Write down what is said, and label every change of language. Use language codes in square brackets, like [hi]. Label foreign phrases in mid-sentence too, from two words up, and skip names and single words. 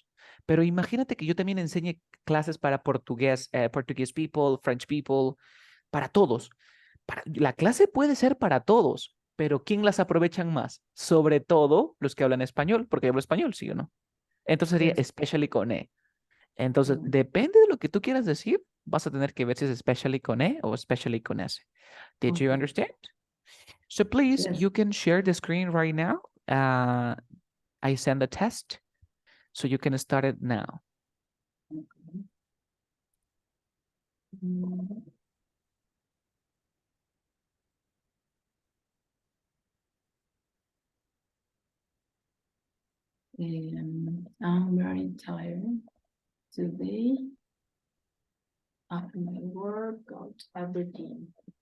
[es] Pero imagínate que yo también enseñe clases para portugués, [en] Portuguese people, French people, [es] para todos. La clase puede ser para todos, pero ¿quién las aprovechan más? Sobre todo los que hablan español, porque yo hablo español, ¿sí o no? Entonces sería especially con E. Entonces, depende de lo que tú quieras decir, vas a tener que ver si es especially con E o especially con S. [en] Did you understand? So please, you can share the screen right now. I send the test, so you can start it now. I'm very tired today after my workout, everything.